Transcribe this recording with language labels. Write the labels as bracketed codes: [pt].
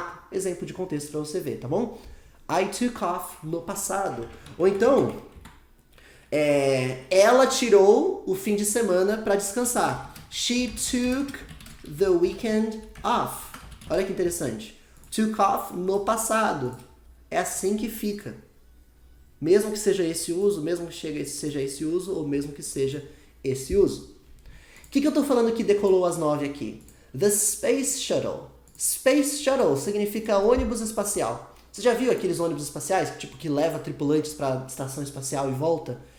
[pt] Exemplo de contexto para você ver, tá bom? [en] I took off [pt] no passado. Ou então, ela tirou o fim de semana para descansar. [en] She took the weekend off. [pt] Olha que interessante. Took off no passado. É assim que fica. Mesmo que seja esse uso, mesmo que seja esse uso, ou mesmo que seja esse uso. O que eu estou falando que decolou às 9 aqui? The Space Shuttle. Space Shuttle significa ônibus espacial. Você já viu aqueles ônibus espaciais tipo, que leva tripulantes para a estação espacial e volta?